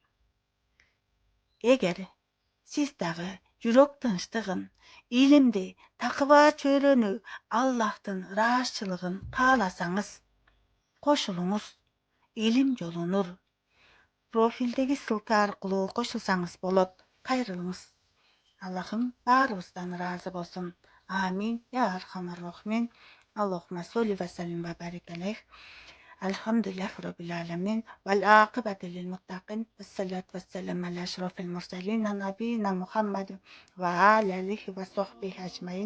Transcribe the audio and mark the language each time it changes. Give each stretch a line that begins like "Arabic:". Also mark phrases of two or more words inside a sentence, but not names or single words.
Kyrgyz: Эгер сиз дагы жүрөк тынчтыгын, илимди, такыба чөйрөнү, Аллахтын ыраазчылыгын кааласаңыз, кошулуңуз. Илим жолу нур. Профилдеги ссылка аркылуу кошулсаңыз болот. Кайрылыңыз. Аллахым баарыбыздан ыраазы болсун.
Arabic: آمين يا أرحم الراحمين. اللهم صل وسلم وبارك عليه الحمد لله رب العالمين. والعاقبة للمتقين والصلاة والسلام على أشرف المرسلين نبينا محمد وعلى آله وصحبه أجمعين.